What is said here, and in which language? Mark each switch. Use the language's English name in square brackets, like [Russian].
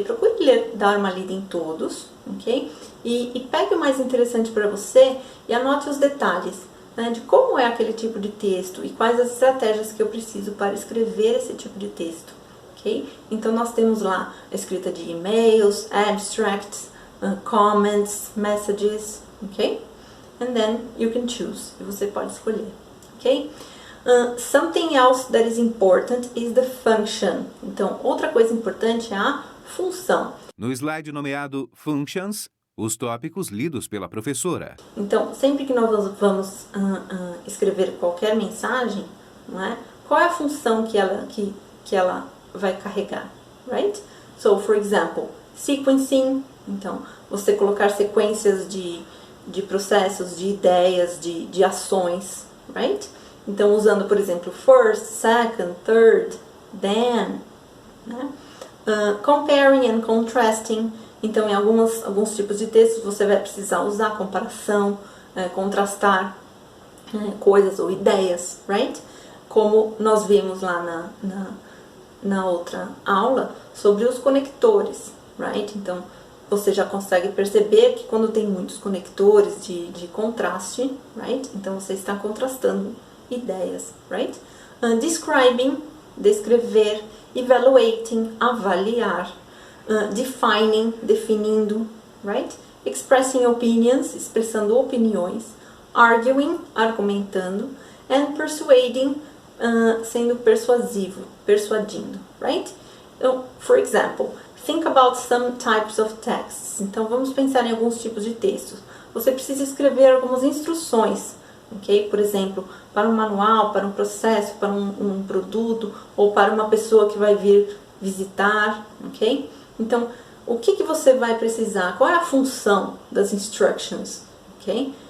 [Portuguese] Procure ler, dar uma lida em todos, ok? E pegue o mais interessante para você e anote os detalhes, né, de como é aquele tipo de texto e quais as estratégias que eu preciso para escrever esse tipo de texto, ok? Então, nós temos lá a escrita de e-mails, abstracts, comments, messages, ok? [English] And then you can choose, [Portuguese] e você pode escolher, [English] ok? Something else that is important is the function. [Portuguese] Então, outra coisa importante é a função. No slide nomeado Functions, os tópicos lidos pela professora. Então, sempre que nós vamos escrever qualquer mensagem, não é? Qual é a função que ela vai carregar, right? [English] So, for example, sequencing. [Portuguese] Então, você colocar sequências de processos, de ideias, de ações, right? Então, usando, por exemplo, first, second, third, then, né? [English] Comparing and contrasting. [Portuguese] Então, em alguns tipos de textos, você vai precisar usar comparação, contrastar coisas ou ideias, right? Como nós vimos lá na outra aula sobre os conectores, right? Então, você já consegue perceber que quando tem muitos conectores de contraste, right? Então, você está contrastando ideias, right? [English] Describing, descrever, evaluating, avaliar, defining, definindo, right? Expressing opinions, [Portuguese] expressando opiniões, [English] arguing, argumentando, and persuading, [Portuguese] sendo persuasivo, persuadindo, [English] right? Então, for example, think about some types of texts. [Portuguese] Então, vamos pensar em alguns tipos de textos. Você precisa escrever algumas instruções, ok? Por exemplo, para um manual, para um processo, para um produto, ou para uma pessoa que vai vir visitar, ok? Então, o que você vai precisar? Qual é a função das instructions, ok?